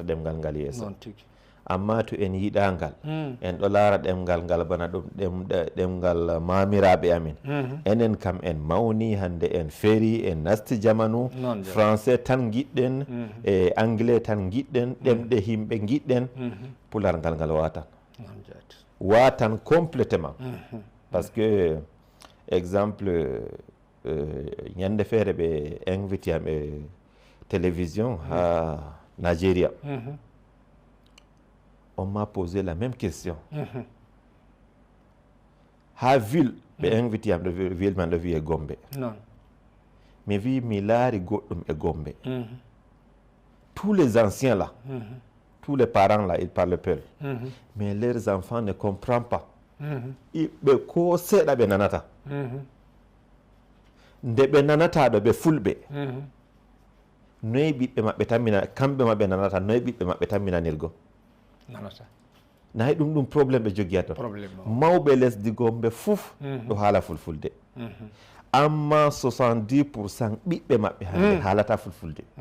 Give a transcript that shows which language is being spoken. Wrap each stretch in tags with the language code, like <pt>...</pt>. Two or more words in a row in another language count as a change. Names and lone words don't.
<ff>ɗemgal ngal yeeso amma to en yiɗa ngal en ɗo laara ɗemgal ngal bana ɗum ɗemgal mamiraɓe amin enen kam en mawni hande en feeri en nasti jamanu français tan giɗɗen e anglais tan giɗɗen ɗemɗe himɓe giɗɗen pular ngal watan</ff> <fr>complétement parce que</fr> <ff>exemple ñande feere ɓe invité am e télévision ha Nigeria</ff> <fr>on m'a posé la même question</fr> <ff>ha ville ɓe invité am ɗo ville man ɗo wiye Gombe mi wi mi laari goɗɗum e Gombe</ff> <fr>tous les anciens là tous les parents là ils parlent peul mais leurs enfants ne comprennent pas</fr> <ff>ɓe ko seeɗa ɓe nanata nde ɓe nanata ɗo ɓe fulɓe noyi ɓiɓɓe maɓɓe tammina kamɓe maɓɓe nanata noyi ɓiɓɓe maɓɓe tamminanirgo nayi ɗum probléme ɓe jogui to mawɓe lesdi Gombe fof ɗo haala fulfulde amma 70% ɓiɓɓe maɓɓe hande haalata fulfulde</ff>